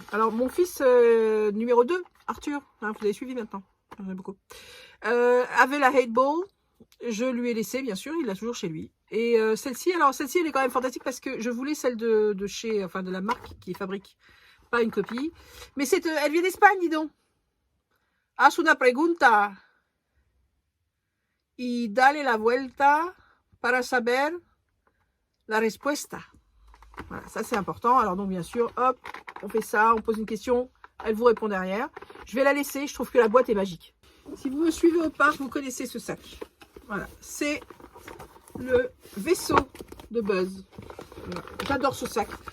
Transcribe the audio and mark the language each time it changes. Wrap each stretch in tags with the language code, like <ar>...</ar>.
<fr>Alors, mon fils numéro 2, Arthur, hein, vous avez suivi maintenant. J'en ai beaucoup. Avait la Hate Ball, je lui ai laissé, bien sûr, il l'a toujours chez lui. Et celle-ci, alors celle-ci, elle est quand même fantastique parce que je voulais celle de chez, enfin de la marque qui fabrique, pas une copie. Mais elle vient d'Espagne, dis donc.</fr> <es>Haz una pregunta y dale la vuelta para saber la respuesta.</es> <fr>Voilà, ça c'est important. Alors donc bien sûr, hop, on fait ça, on pose une question. Elle vous répond derrière. Je vais la laisser. Je trouve que la boîte est magique. Si vous me suivez au parc, vous connaissez ce sac. Voilà. C'est le vaisseau de Buzz. Voilà. J'adore ce sac.</fr>